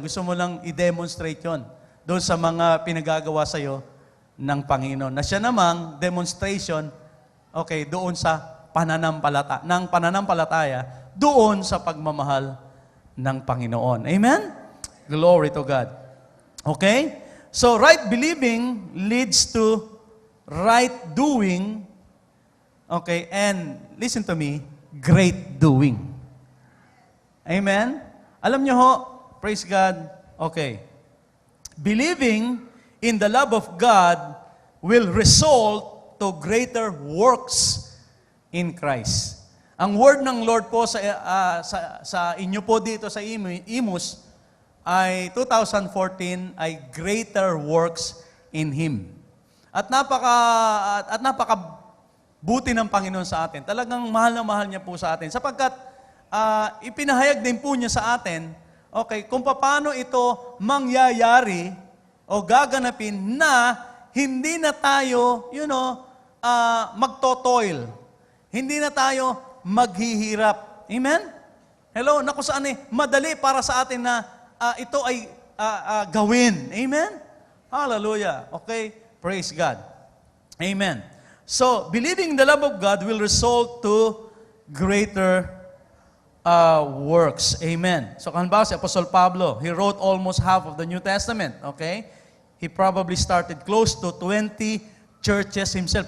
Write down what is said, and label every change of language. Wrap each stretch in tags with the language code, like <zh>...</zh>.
<tl>Gusto mo lang i-demonstrate yon doon sa mga pinagagawa sa iyo ng Panginoon. Na siya namang demonstration, doon sa pananampalataya, doon sa pagmamahal ng Panginoon.</tl> <en>Amen? Glory to God. Okay? So, right believing leads to right doing, and listen to me, great doing. Amen?</en> <tl>Alam niyo ho,</tl> <en>praise God, believing in the love of God will result to greater works in Christ.</en> <tl>Ang word ng Lord po sa inyo po dito sa Imus ay 2014 ay</tl> <en>greater works in Him.</en> <tl>At napaka buti ng Panginoon sa atin. Talagang mahal na mahal niya po sa atin sapagkat ipinahayag din po niya sa atin Okay, kung paano ito mangyayari o gaganapin na hindi na tayo, magtotoil. Hindi na tayo maghihirap. Amen? Hello, naku saan madali para sa atin na ito ay gawin.</tl> <en>Amen? Hallelujah. Okay? Praise God. Amen. So, believing the love of God will result to greater works. Amen. So,</en> <tl>halimbawa si</tl> <en>Apostle Pablo, he wrote almost half of the New Testament. Okay? He probably started close to 20 churches himself.</en>